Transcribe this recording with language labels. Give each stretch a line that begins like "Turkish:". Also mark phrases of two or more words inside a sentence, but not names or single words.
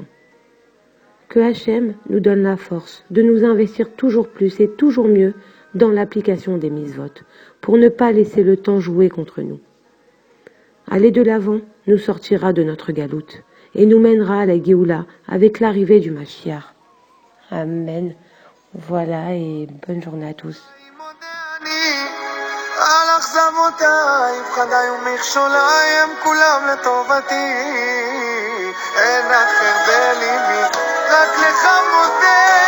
French: Que Hachem nous donne la force de nous investir toujours plus et toujours mieux dans l'application des mitzvot, pour ne pas laisser le temps jouer contre nous. Aller de l'avant nous sortira de notre galoute et nous mènera à la Géoula avec l'arrivée du Mashiach. Amen. Voilà, et bonne journée à tous.
Hebrew: על אכזבותיי, פחדיי ומכשוליי הם כולם לטובתי, אין אחר בליבי, רק לך מודה